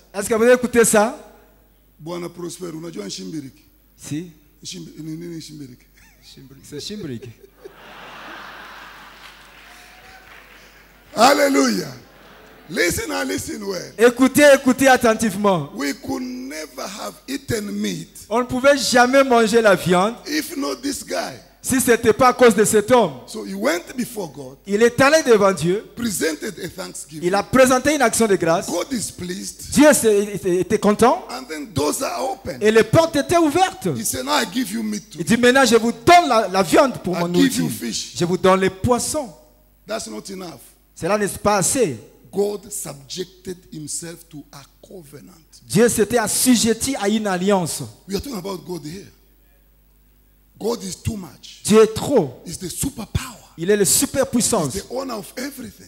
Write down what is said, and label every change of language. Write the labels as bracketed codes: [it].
[fr] Est-ce que vous avez écouté ça? [sw] Bwana Prosper, unajua nshimbiriki? Si. Nini nshimbiriki? [fr] C'est chimbrique. [en] Hallelujah. Listen and listen well. [fr] Écoutez, écoutez attentivement. [en] We could never have eaten meat [fr] On ne pouvait jamais manger la viande [en] if not this guy. [fr] si ce n'était pas à cause de cet homme. [en] So he went before God, [fr] Il est allé devant Dieu. [en] presented a thanksgiving. [fr] Il a présenté une action de grâce. [en] God is pleased, [fr] Dieu était content. [en] and then doors are open. [fr] Et les portes étaient ouvertes. [en] He said, "Now I give you meat too. [fr] Il dit maintenant je vous donne la viande pour [en] I [fr] mon [en] give you [fr] nourriture. [en] fish." [fr] Je vous donne les poissons. [en] That's not enough. [fr] Cela n'est pas assez. [en] God subjected himself to a covenant. [fr] Dieu s'était assujetti à une alliance. [en] We are talking about God here. God is too much. [fr] Dieu est trop. [en] He's the superpower. [fr] Il est le [en] He's [fr] superpuissance. [en] the owner of everything.